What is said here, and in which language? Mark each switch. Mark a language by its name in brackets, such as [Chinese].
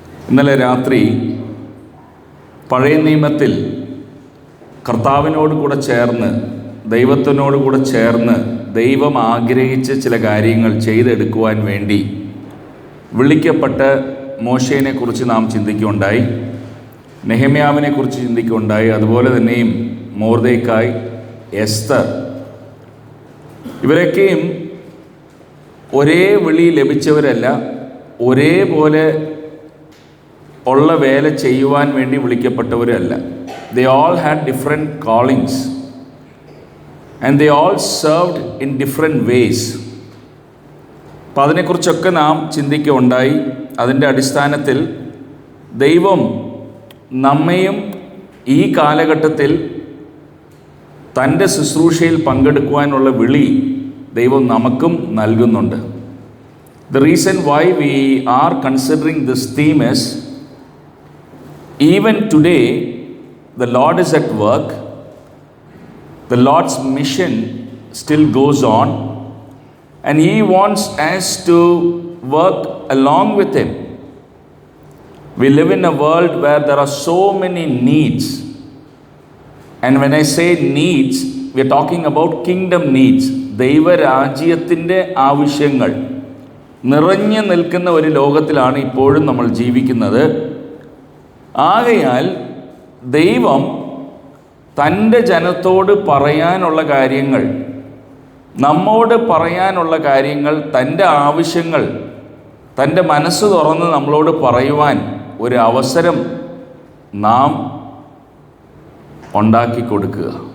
[Malayalam] ഇന്നലെ രാത്രി പഴയ നിയമത്തിൽ കർത്താവിനോട് കൂടെ ചേർന്ന്, ദൈവത്തിനോട് കൂടെ ചേർന്ന് ദൈവം ആഗ്രഹിച്ച ചില കാര്യങ്ങൾ ചെയ്തെടുക്കുവാൻ വേണ്ടി വിളിക്കപ്പെട്ട മോശേനെക്കുറിച്ച് നാം ചിന്തിക്കുകയുണ്ടായി, നെഹെമ്യാവിനെക്കുറിച്ച് ചിന്തിക്കുകയുണ്ടായി, അതുപോലെ തന്നെയും മൊർദെഖായി, എസ്തർ, ഇവരൊക്കെയും ഒരേ വിളി ലഭിച്ചവരല്ല, ഒരേപോലെ ഉള്ള വേല ചെയ്യുവാൻ വേണ്ടി വിളിക്കപ്പെട്ടവരല്ല. [English] They all had different callings and they all served in different ways. [Malayalam] അപ്പോൾ അതിനെക്കുറിച്ചൊക്കെ നാം ചിന്തിക്കുകയുണ്ടായി. അതിൻ്റെ അടിസ്ഥാനത്തിൽ ദൈവം നമ്മയും ഈ കാലഘട്ടത്തിൽ തൻ്റെ ശുശ്രൂഷയിൽ പങ്കെടുക്കുവാനുള്ള വിളി ദൈവം നമുക്കും നൽകുന്നുണ്ട്. [English] The reason why we are considering this theme is, even today, the Lord is at work. The Lord's mission still goes on, and He wants us to work along with Him. We live in a world where there are so many needs. And when I say needs, we are talking about kingdom needs. [Malayalam] ദൈവരാജ്യത്തിൻ്റെ ആവശ്യങ്ങൾ നിറഞ്ഞു നിൽക്കുന്ന ഒരു ലോകത്തിലാണ് ഇപ്പോഴും നമ്മൾ ജീവിക്കുന്നത്. ആകയാൽ ദൈവം തൻ്റെ ജനത്തോട് പറയാനുള്ള കാര്യങ്ങൾ, നമ്മോട് പറയാനുള്ള കാര്യങ്ങൾ, തൻ്റെ ആവശ്യങ്ങൾ, തൻ്റെ മനസ്സ് തുറന്ന് നമ്മളോട് പറയുവാൻ ഒരു അവസരം നാം ഉണ്ടാക്കി കൊടുക്കുക.